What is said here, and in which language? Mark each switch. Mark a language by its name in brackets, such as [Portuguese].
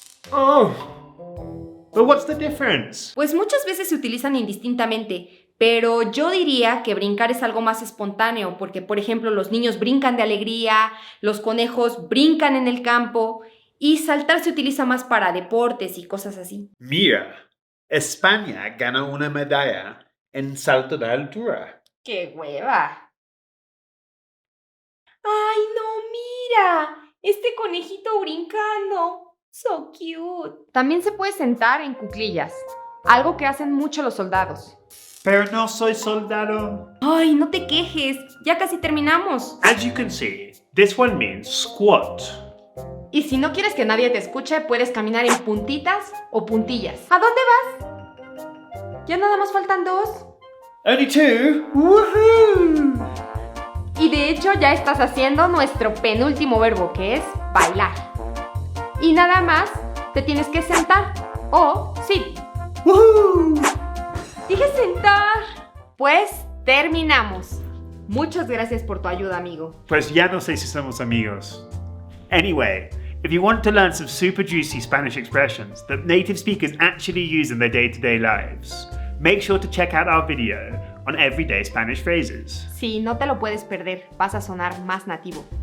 [English] But what's the difference? [Spanish] Pues muchas veces se utilizan indistintamente, pero yo diría que brincar es algo más espontáneo, porque por ejemplo los niños brincan de alegría, los conejos brincan en el campo y saltar se utiliza más para deportes y cosas así. Mira, España ganó una medalla en salto de altura. ¡Qué hueva! ¡Ay, no, mira! Este conejito brincando. [English] So cute. [Spanish] También se puede sentar en cuclillas, algo que hacen mucho los soldados. Pero no soy soldado. Ay, no te quejes, ya casi terminamos. [English] As you can see, this one means squat. [Spanish] Y si no quieres que nadie te escuche, puedes caminar en puntitas o puntillas. ¿A dónde vas? Ya nada más faltan 2. [English] Only 2? Woohoo! [Spanish] Y de hecho ya estás haciendo nuestro penúltimo verbo, que es bailar. Y nada más te tienes que sentar o sit. [English] Woohoo! [Spanish] Dije sentar. Pues terminamos. Muchas gracias por tu ayuda, amigo. Pues ya no sé si somos amigos. [English] Anyway, if you want to learn some super juicy Spanish expressions that native speakers actually use in their day-to-day lives, make sure to check out our video on everyday Spanish phrases. [Spanish] Sí, no te lo puedes perder. Vas a sonar más nativo.